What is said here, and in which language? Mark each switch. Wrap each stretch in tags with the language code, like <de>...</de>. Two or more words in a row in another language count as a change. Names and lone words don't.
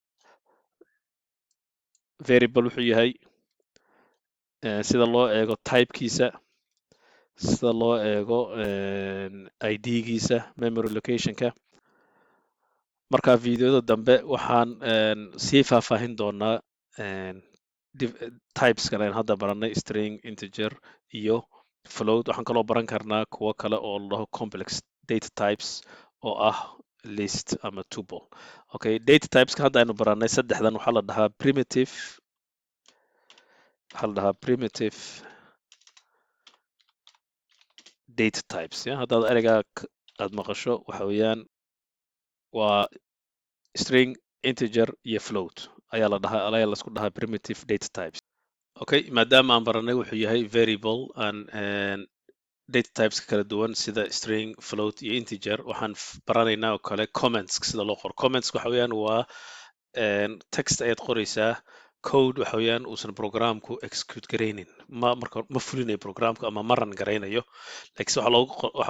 <so>variable wuxuu yahay sida loo eego typekiisa sida loo eego idgiisa</so> <en>memory locationka</en> <so>marka videoda dambe waxaan sii faahfaahin doonaa typeskan ayaan hadda baranay string integer iyo float waxaan kaloo baran karnaa kuwo kale oo la dhaho</so> <en>complex data types</en> <so>oo ah list ama tuple okay</so> <en>data typeska</en> <so>hadda aynu baranay saddexdan waxaa la dhahaa</so> <en>primitive data types</en> <so>haddaad ereygaa aad maqasho waxa weeyaan waa string integer iyo float ayaa laisku dhahaa</so> <en>primitive data types</en> <so>okay maadaama aan baranay wuxuu yahay</so> <en>variable and data typeska</en> <so>kala duwan sida string float iyo integer waxaan baranaynaa oo kale comments sida loo qoro comments waxa weeyaan waa text ayaad qoraysaa code waxa weeyaan uusan programku execute garaynin ma fulinayo programku ama ma ran garaynayo laakiin waxaa</so>